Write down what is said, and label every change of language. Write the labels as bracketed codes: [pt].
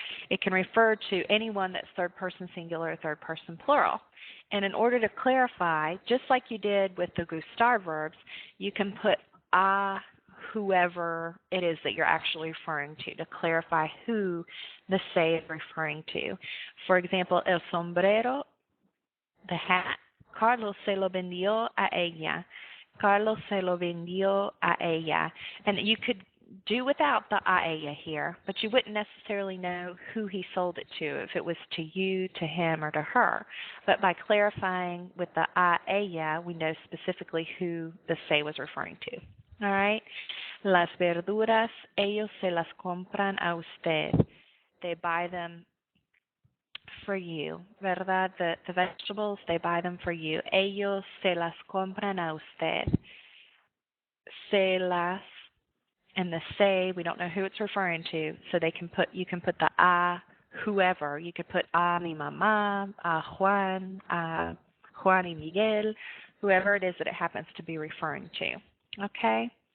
[en] It can refer to anyone that's third person singular or third person plural. And in order to clarify, just like you did with the gustar verbs, you can put a whoever it is that you're actually referring to clarify who the say is referring to. For example, el sombrero, the hat. [es] Carlos se lo vendió a ella. Carlos se lo vendió a ella. [en] And you could do without the a ella here, but you wouldn't necessarily know who he sold it to, if it was to you, to him, or to her. But by clarifying with the a ella, we know specifically who the say was referring to. All right? [es] Las verduras, ellos se las compran a usted. [en] They buy them for you, [es] ¿verdad? [en] The vegetables, they buy them for you. [es] Ellos se las compran a usted. [en] Se las, and the se, we don't know who it's referring to, so you can put the a whoever. You could put [es] a mi mamá, a Juan y Miguel, [en] whoever it is that it happens to be referring to. Okay?